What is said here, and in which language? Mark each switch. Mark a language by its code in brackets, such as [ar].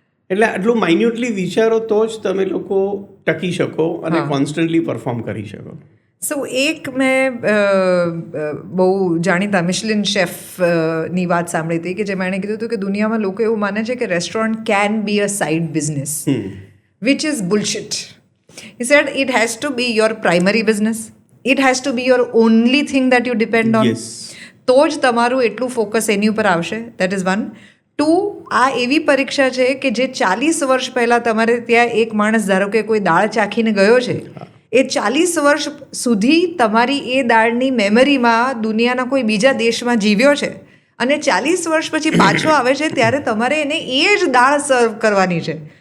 [gu] એટલે આટલું માઇન્યુટલી વિચારો તો જ તમે લોકો ટકી શકો અને કોન્સ્ટન્ટલી પરફોર્મ કરી શકો. સો એક મેં બહુ જાણીતા મિશલિન શેફની વાત સાંભળી હતી કે જેમાં એણે કીધું હતું કે દુનિયામાં લોકો એવું માને છે કે [en] Restaurant can be a side business, which is bullshit. He said it has to be your primary business. It has to be your only thing that you depend on. Yes. [gu] તો જ તમારું એટલું ફોકસ એની ઉપર આવશે. [en] That is 1. [gu] 2, આ એવી પરીક્ષા છે કે જે 40 વર્ષ પહેલાં તમારે ત્યાં એક માણસ ધારો કે કોઈ દાળ ચાખીને ગયો છે, એ 40 વર્ષ સુધી તમારી એ દાળની મેમરીમાં દુનિયાના કોઈ બીજા દેશમાં જીવ્યો છે અને 40 વર્ષ પછી પાછો આવે છે ત્યારે તમારે એને એ જ દાળ સર્વ કરવાની છે.